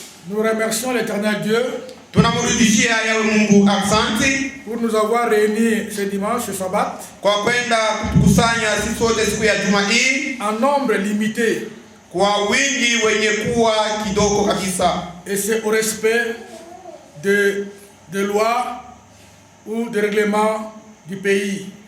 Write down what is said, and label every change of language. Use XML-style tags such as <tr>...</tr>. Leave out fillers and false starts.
<fr>Nous remercions l'Éternel Dieu</fr> <sw>tunamrudishia Yawe Mungu asante</sw> <fr>pour nous avoir réunis ce dimanche, ce sabbat,</fr> <sw>kwa kwenda kutukusanya sisi sote siku ya Juma hii</sw> <fr>en nombre limité,</fr> <sw>kwa wingi wenye kuwa kidogo kabisa,</sw> <fr>et c'est au respect de lois ou de règlements du pays.</fr>